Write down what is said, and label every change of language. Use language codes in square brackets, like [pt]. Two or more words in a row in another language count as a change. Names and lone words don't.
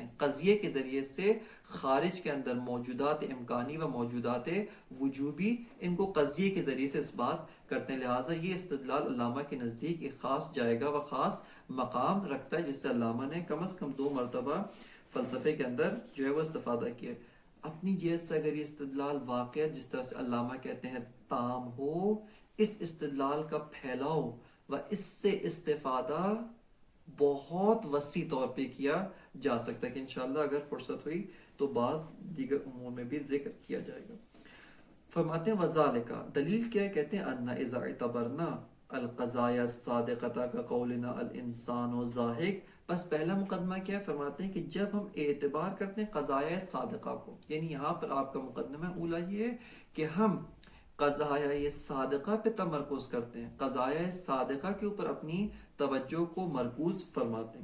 [ur] قضیے کے ذریعے سے خارج کے اندر موجودات امکانی و موجودات وجوبی، ان کو قضیے کے ذریعے سے اس بات کرتے ہیں. لہٰذا یہ استدلال علامہ کے نزدیک ایک خاص جائگہ و خاص مقام رکھتا ہے، جس سے علامہ نے کم از کم 2 مرتبہ فلسفے کے اندر جو ہے وہ استفادہ کیا. اپنی جہت سے اگر یہ استدلال واقع جس طرح سے علامہ کہتے ہیں تام ہو، اس استدلال کا پھیلاؤ و اس سے استفادہ بہت وسیع طور پہ کیا جا سکتا ہے، کہ انشاءاللہ اگر فرصت ہوئی تو بعض دیگر امور میں بھی ذکر کیا جائے گا. فرماتے ہیں وذالک، دلیل کیا ہے؟ کہتے ہیں [ar] ان اذا اعتبرنا القضایا الصادقۃ کا قولنا الانسان زاہق. [ur] بس پہلا مقدمہ کیا ہے؟ فرماتے ہیں کہ جب ہم اعتبار کرتے ہیں قضایا صادقہ کو، یعنی یہاں پر آپ کا مقدمہ اولا یہ ہے کہ ہم قضایا صادقہ پہ تمرکز کرتے ہیں، قضایا صادقہ کے اوپر اپنی توجہ کو مرکوز فرماتے ہیں.